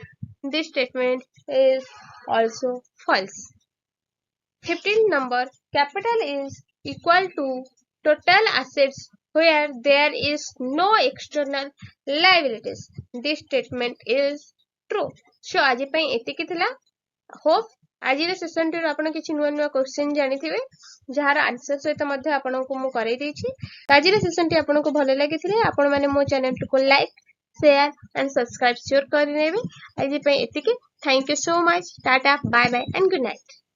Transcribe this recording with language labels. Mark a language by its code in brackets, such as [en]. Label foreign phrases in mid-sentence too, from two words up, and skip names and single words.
[en] This statement is also false. 15 number. Capital is equal to total assets where there is no external liabilities. This statement is true. So [or] ଆଜି ପାଇଁ ଏତିକି ଥିଲା. Hope ଆଜିର ସେସନ ଟି ଆପଣ କିଛି ନୂଆ ନୂଆ क्वेश्चन ଜାଣିଥିବେ ଯାହାର ଆନ୍ସର ସହିତ ମଧ୍ୟ ଆପଣଙ୍କୁ ମୁଁ କରେଇ ଦେଇଛି. ଆଜିର ସେସନ ଟି ଆପଣଙ୍କୁ ଭଲ ଲାଗିଥିଲେ ଆପଣ ମାନେ ମୋ ଚ୍ୟାନେଲ କୁ [en] like share and subscribe sure [or] करनेबे. आज ପାଇଁ ଏତିକି. [en] thank you so much. tata bye bye and good night.